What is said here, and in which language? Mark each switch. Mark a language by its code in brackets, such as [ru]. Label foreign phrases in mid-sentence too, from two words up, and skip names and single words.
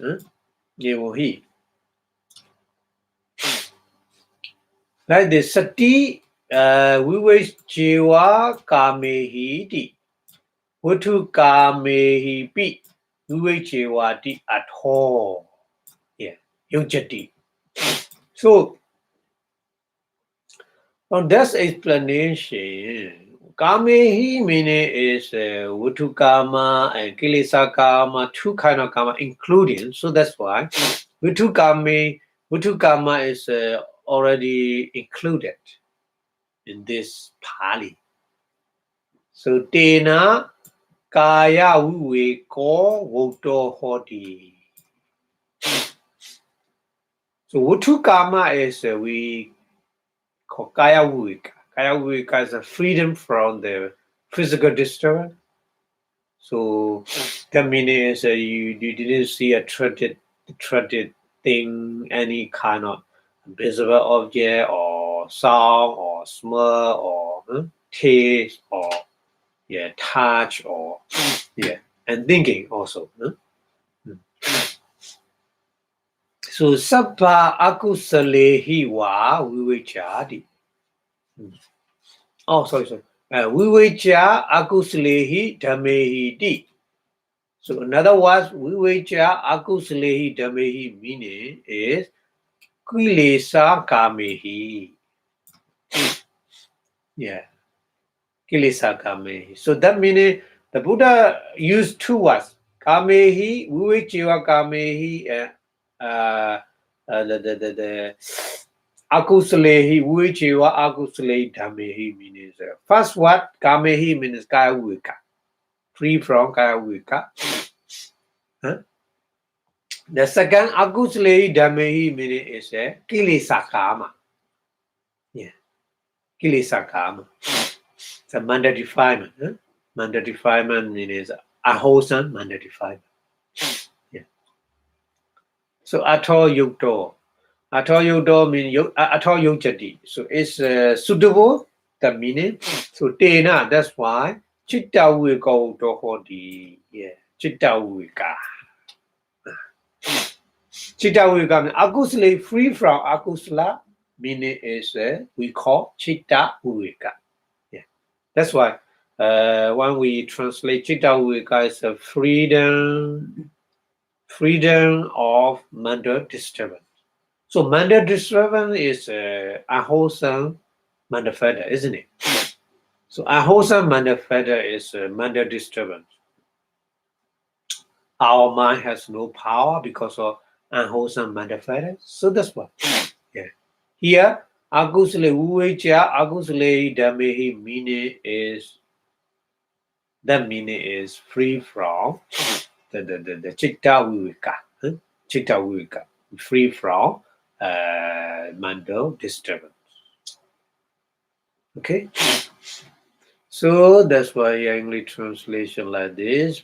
[en] Evohi. Like this, [pi] sati vivechewa kamehi ti. Vutu kamehi pi. Vivechewa ti [en] at all. [pi] Yeah. Yojati. [en] So, on this explanation, kamehi meaning is [pi] vutu karma [en] and [pi] kilesa karma, [en] two kind of karma including. So that's why [pi] vutu karma [en] is already included in this Pali. [pi] So tena kaya viveko voto hoti. [en] So [pi] vutu karma [en] is we call [pi] kaya viveka. Kaya viveka [en] is a freedom from the physical disturbance. So that meaning is you didn't see a attracted thing, any kind of visible object or sound or smell or taste or touch or and thinking also. [pi] So sabba akusalehi wa vivechadi. [en] Oh, sorry. [pi] Vivecha akusalehi dhamehi di. [en] So in other words, [pi] vivecha akusalehi dhamehi [en] meaning is [pi] kilesa kamehi. Yeah. Kilesa kamehi. [en] So that meaning the Buddha used two words. [pi] Kamehi, vivechewa kamehi, the akusalehi, vivechewa akusalehi dhamehi [en] means first word, [pi] kamehi means kaya viveka. [en] Free from [pi] kaya viveka. [en] The second [pi] akusalehi dhamehi [en] meaning is [pi] kilesa kama. Yeah. Kilesa kama. [en] It's a mental defilement. Mental defilement means unwholesome mental defilement. Yeah. So [pi] ato yukto. Ato yukto [en] means [pi] ato yukjati. [en] So it's suitable, the meaning. So tena, that's why [pi] chitta viveka to hoti. Yeah. Chitta viveka. Chitta viveka [en] means akusala, free from akusala, meaning is we call [pi] chitta viveka. [en] Yeah. That's why when we translate [pi] chitta viveka [en] is a freedom freedom of mental disturbance. So mental disturbance is unwholesome mental factor, isn't it? So unwholesome mental factor is mental disturbance. Our mind has no power because of unwholesome mental factor. So that's what. Yeah. Here, [pi] akusale uveja, akusale dhamehi [en] meaning is that meaning is free from the [pi] chitta viveka. Chitta viveka, [en] free from mental disturbance. Okay, so that's why English translation like this.